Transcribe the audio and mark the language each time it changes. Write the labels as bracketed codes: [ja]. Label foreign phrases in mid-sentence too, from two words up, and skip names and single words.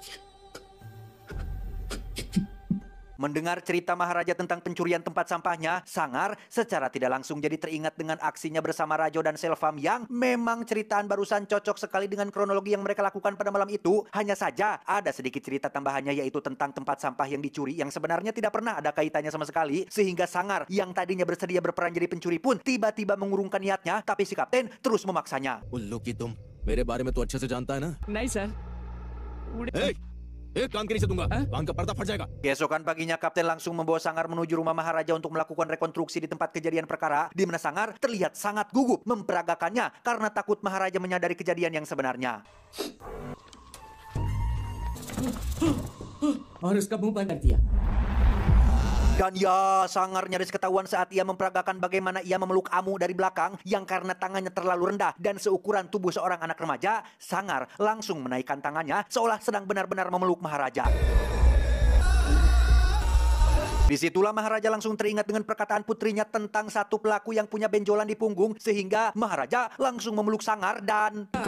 [id] Mendengar cerita Maharaja tentang pencurian tempat sampahnya, Sangar secara tidak langsung jadi teringat dengan aksinya bersama Rajo dan Selvam yang memang ceritaan barusan cocok sekali dengan kronologi yang mereka lakukan pada malam itu. Hanya saja ada sedikit cerita tambahannya, yaitu tentang tempat sampah yang dicuri yang sebenarnya tidak pernah ada kaitannya sama sekali, sehingga Sangar yang tadinya bersedia berperan jadi pencuri pun tiba-tiba mengurungkan niatnya, tapi si kapten terus memaksanya. [hi] उल्लू की तुम मेरे बारे में तो अच्छे से जानता है ना? नहीं सर. एक काम के नीचे दूंगा. कान का पर्दा फट जाएगा. [id] Keesokan paginya, Kapten langsung membawa Sangar menuju rumah Maharaja untuk melakukan rekonstruksi di tempat kejadian perkara, di mana Sangar terlihat sangat gugup memperagakannya karena takut Maharaja menyadari kejadian yang sebenarnya. [hi] और उसका मुंह बंद कर दिया. [id] Dan ya, Sangar nyaris ketahuan saat ia memperagakan bagaimana ia memeluk Amu dari belakang, yang karena tangannya terlalu rendah dan seukuran tubuh seorang anak remaja, Sangar langsung menaikkan tangannya seolah sedang benar-benar memeluk Maharaja. Disitulah Maharaja langsung teringat dengan perkataan putrinya tentang satu pelaku yang punya benjolan di punggung, sehingga Maharaja langsung memeluk Sangar dan...